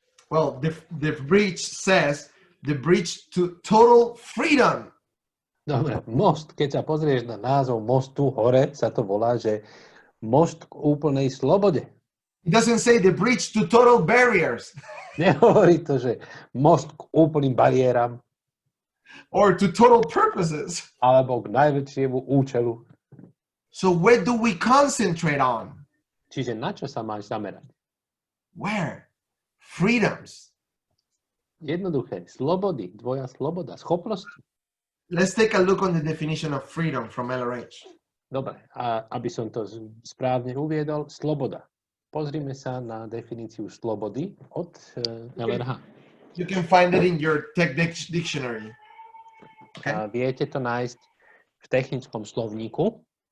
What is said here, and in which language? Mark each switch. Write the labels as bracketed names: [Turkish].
[English] Well, the bridge says the bridge to total freedom. [Slovak] Dobre, most, keď sa pozrieš na názov mostu hore, sa to volá, že most k úplnej slobode. [English] It doesn't say the bridge to total barriers [Slovak] Nehovorí to, že most k úplným bariéram [English] or to total purposes. [Slovak] alebo k najväčšiemu účelu. [English] So where do we concentrate on? [Slovak] Čiže na čo sa máš zamerať? [English] Where? Freedoms. [Slovak] Jednoduché, slobody, tvoja sloboda, schopnosti. [English] Let's take a look on the definition of freedom from LRH. [Slovak] Dobre, a aby som to správne uviedol, sloboda. Pozrime sa na definíciu slobody od LRH. [English] You can find it in your tech dictionary. Okay? [Slovak] A viete to nájsť v technickom slovníku.